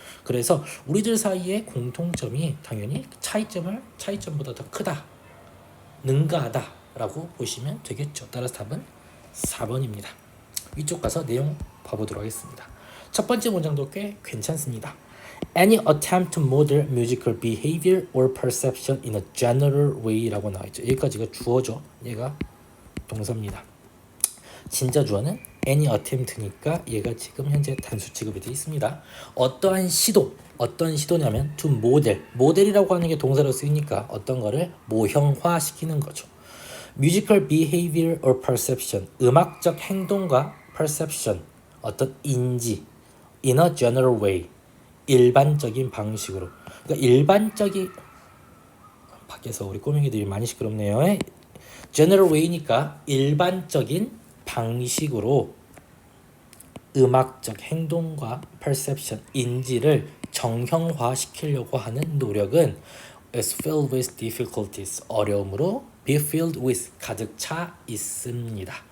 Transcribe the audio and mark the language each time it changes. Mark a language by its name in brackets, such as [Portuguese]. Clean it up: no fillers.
[Korean] 그래서 우리들 사이의 공통점이 당연히 차이점보다 더 크다, 능가하다라고 보시면 되겠죠. 따라서 답은 4번입니다. 위쪽 가서 내용 봐보도록 하겠습니다. 첫 번째 문장도 꽤 괜찮습니다. [English] Any attempt to model musical behavior or perception in a general way라고 [Korean] 나와있죠. 여기까지가 주어죠. 얘가 동사입니다. 진짜 주어는 [English] any attempt [Korean] 니까 얘가 지금 현재 단수 취급이 되어 있습니다. 어떠한 시도, 어떤 시도냐면 [English] to model, [Korean] 모델이라고 하는 게 동사로 쓰이니까 어떤 거를 모형화시키는 거죠. [English] musical behavior or perception, [Korean] 음악적 행동과 perception, 어떤 인지, [English] in a general way, [Korean] 일반적인 방식으로. 그러니까 일반적인, 밖에서 우리 꼬맹이들이 많이 시끄럽네요. [English] general way [Korean] 니까 일반적인 방식으로 음악적 행동과 perception, 인지를 정형화시키려고 하는 노력은 [English] is filled with difficulties, [Korean] 어려움으로 [English] be filled with, [Korean] 가득 차 있습니다.